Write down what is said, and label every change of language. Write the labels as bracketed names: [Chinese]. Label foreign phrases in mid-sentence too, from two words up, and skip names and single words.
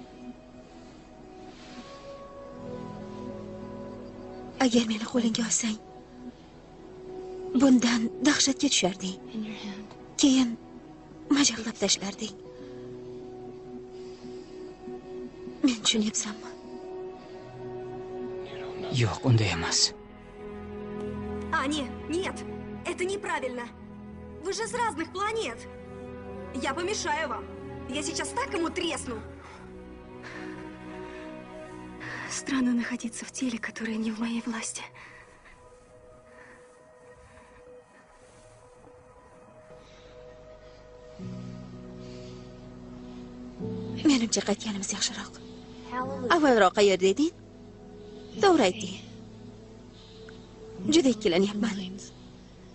[Uzbek] Agar meni qo'lingga olsang, bundan dahshatga tusharding. Keyin majaqlab tashlarding. Men tushunyapsanmi? Yo'q, unday emas. [Russian] Аня, нет, это неправильно. Вы же с разных планет. Я помешаю вам. Я сейчас так ему тресну. Странно находиться в теле, которое не в моей власти. [Uzbek] Menimcha qaytganimiz yaxshiroq. Avvalroq qayerda eding? To'g'ri aytding. Juda ikkilanyapman.